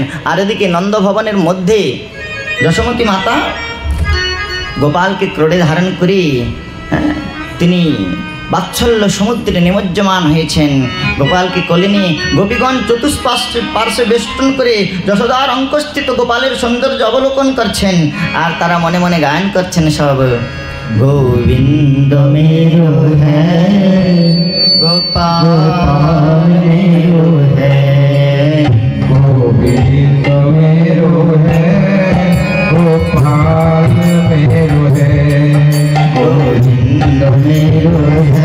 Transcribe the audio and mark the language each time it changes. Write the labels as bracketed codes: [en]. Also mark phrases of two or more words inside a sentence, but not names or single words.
[bn] আর এদিকে নন্দভবনের মধ্যে যশোমতী মাতা গোপালকে ক্রোড়ে ধারণ করে তিনি বাৎসল্য সমুদ্রে নিমজ্জমান হয়েছেন। গোপালকে কোলে নিয়ে গোপীগণ পার্শ্বে বেষ্টন করে যশোদার অঙ্কস্থিত গোপালের সৌন্দর্য অবলোকন করছেন। আর তারা মনে মনে গায়ন করছেন সব, [hi] गोविंद मेरो है गोपाल मेरो है, गोविंद मेरो है गोपाल मेरो है, गोविंद मेरो है